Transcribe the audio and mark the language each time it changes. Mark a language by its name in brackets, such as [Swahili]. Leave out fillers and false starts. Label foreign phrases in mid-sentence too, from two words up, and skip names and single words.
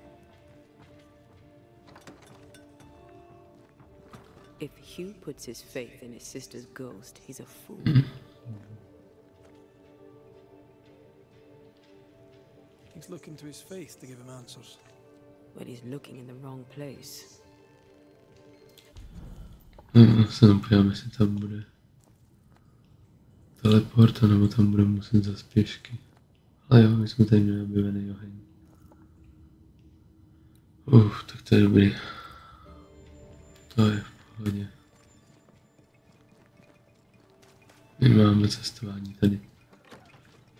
[English] If Hugh puts his faith in his sister's ghost, he's a fool. He's looking to his faith to give him answers. But he's looking in the wrong place. [Czech] No, se napojám, jestli tam bude teleport, nebo tam bude muset zas pěšky. Ale jo, my jsme tady měli objevený oheň. Tak to je dobrý. To je v pohodě. My máme cestování tady.